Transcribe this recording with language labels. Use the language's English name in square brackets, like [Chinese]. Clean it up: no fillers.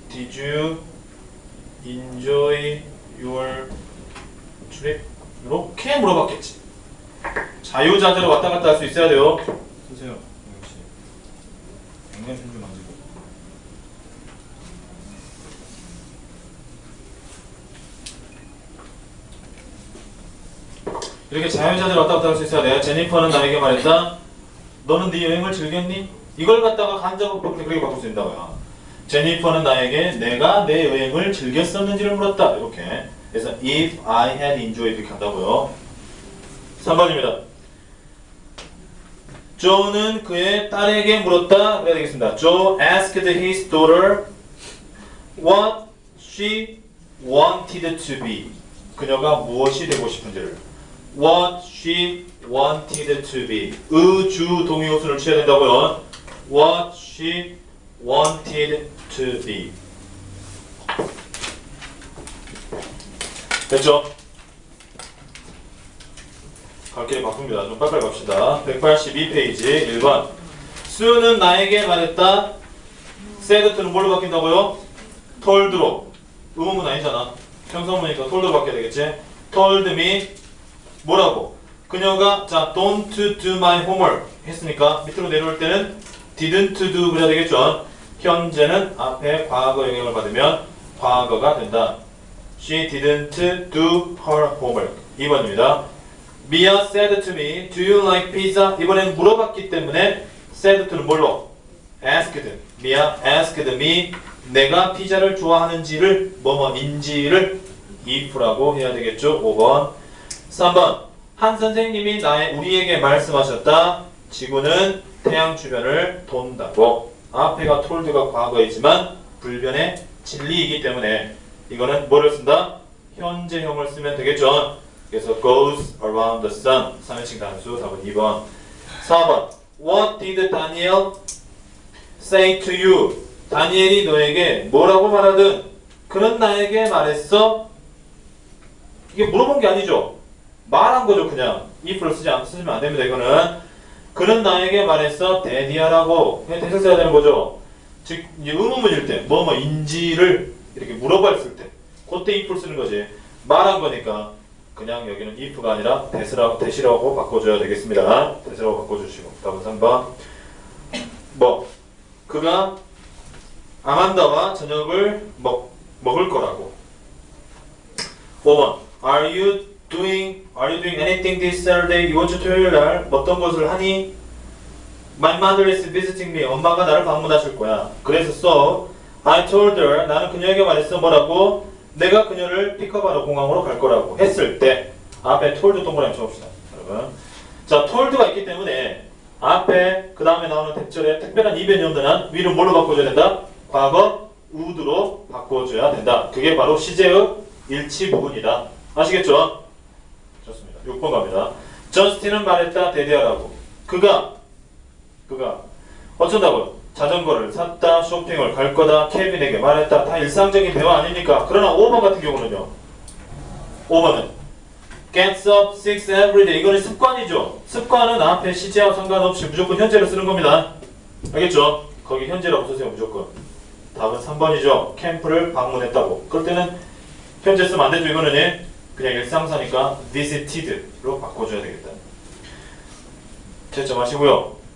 [English] Did you enjoy your trip? [Korean] 이렇게 물어봤겠지. 자유자재로 왔다 갔다 할 수 있어야 돼요. 쓰세요. 역시. 굉장히 손좀 만지고. 이렇게 자유자재로 왔다 갔다 할 수 있어야 돼. 제니퍼는 나에게 말했다. 너는 네 여행을 즐겼니? 이걸 갖다가 간접으로 그렇게 바꿀 수 있다고요. 제니퍼는 나에게 내가 내 여행을 즐겼었는지를 물었다. 이렇게. 그래서 [English] if I had enjoyed [Korean] 이렇게 한다고요. 3번입니다. 조는 그의 딸에게 물었다. 그래야 되겠습니다. [English] Joe asked his daughter what she wanted to be. [Korean] 그녀가 무엇이 되고 싶은지를. [English] What she wanted to be. [Korean] 주 동의어순을 취해야 된다고요. [English] What she wanted to be. [Korean] 됐죠? 갈 길이 바쁩니다. 좀 빨리빨리 갑시다. 182페이지 1번. 수는 나에게 말했다. said to는 뭘로 바뀐다고요? told로. 의문문 아니잖아. 평서문이니까 told로 바뀌어야 되겠지? [English] told me [Korean] 뭐라고? 그녀가 자 [English] don't do my homework [Korean] 했으니까 밑으로 내려올 때는 [English] didn't do [Korean] 그래야 되겠죠? 현재는 앞에 과거 영향을 받으면 과거가 된다. [English] She didn't do her homework. [Korean] 2번입니다. [English] Mia said to me, do you like pizza? [Korean] 이번엔 물어봤기 때문에 said to는 뭘로? [English] asked. Mia asked me [Korean] 내가 피자를 좋아하는지를 뭐뭐인지를 if라고 해야 되겠죠? 5번. 3번. 한 선생님이 우리에게 말씀하셨다. 지구는 태양 주변을 돈다고. 앞에가 told가 과거이지만 불변의 진리이기 때문에 이거는 뭐를 쓴다? 현재형을 쓰면 되겠죠. 그래서 [English] goes around the sun. [Korean] 3인칭 단수 4번 2번. 4번. [English] What did Daniel say to you? [Korean] 다니엘이 너에게 뭐라고 말하든 그는 나에게 말했어. 이게 물어본 게 아니죠. 말한 거죠. 그냥 if를 쓰시면 안 됩니다. 이거는 그는 나에게 말했어. 대디하라고. 그냥 대사 써야 되는 거죠. 즉 이제 의문문일 때 뭐뭐인지를 이렇게 물어봤을 때 그때 if를 쓰는 거지. 말한 거니까 그냥 여기는 if가 아니라 대시라고 바꿔줘야 되겠습니다. 대시라고 바꿔주시고. 답은 3번. 뭐 그가 아만다와 저녁을 먹을 거라고. 5번. [English] Are you doing anything this Saturday? [Korean] 이번 주 토요일 날 어떤 것을 하니? [English] My mother is visiting me. [Korean] 엄마가 나를 방문하실 거야. 그래서 [English] so I told her. [Korean] 나는 그녀에게 말했어. 뭐라고? 내가 그녀를 픽업하러 공항으로 갈 거라고 했을 때 앞에 told 동그라미 쳐봅시다. 여러분. 자, told가 있기 때문에 앞에 그 다음에 나오는 대절에 특별한 이변이 없는 한 위로 뭘로 바꿔줘야 된다? 과거 would로 바꿔줘야 된다. 그게 바로 시제의 일치 부분이다. 아시겠죠? 좋습니다. 6번 갑니다. 저스틴은 말했다. 대대하라고. 그가 어쩐다고요? 자전거를 샀다. 쇼핑을 갈 거다. 케빈에게 말했다. 다 일상적인 대화 아닙니까? 그러나 5번 같은 경우는요. 5번은 [English] gets up 6 every day. [Korean] 이거는 습관이죠. 습관은 앞에 시제와 상관없이 무조건 현재를 쓰는 겁니다. 알겠죠? 거기 현재라고 쓰세요. 무조건. 답은 3번이죠. 캠프를 방문했다고. 그럴 때는 현재 쓰면 안 되죠. 이거는 그냥 일상사니까 visited로 바꿔줘야 되겠다. 채점하시고요.